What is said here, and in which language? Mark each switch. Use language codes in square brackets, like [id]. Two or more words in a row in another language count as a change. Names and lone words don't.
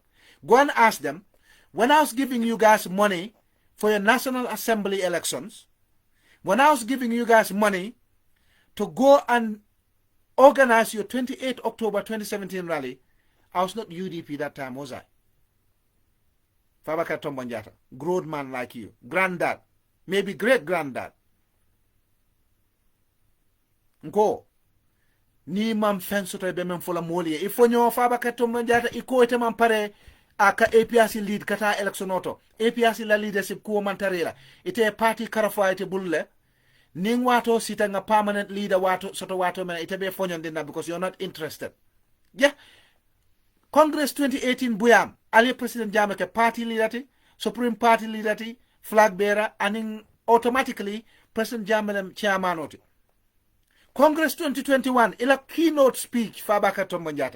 [en] Go and ask them, when I was giving you guys money for your National Assembly elections, when I was giving you guys money to go and organize your 28th October 2017 rally, I was not UDP that time, was I? Fabakary Tombong Jatta, grown man like you, granddad, maybe great-granddad. [man] Nko, ni mam fensoto be men fola molie. Ifo nyo Fabakary Tombong Jatta, iko ete man pare aka APRC lead kata electionoto. APRC la leadership kuwa mantarela. Ite party karafa ite bulle. Ning wato sita nga [en] permanent leader [man] wato soto wato mena ite be fonyon dinna [en] because you're not interested. Yeah. [man] Congress 2018 buyam. [en] Ali President Jammeh ke party leader ti, Supreme Party leader ti, flag bearer, and automatically President Jammeh chairman oti. [man] Congress 2021, ila [en] keynote speech [man] Fabakary Tombong Jatta.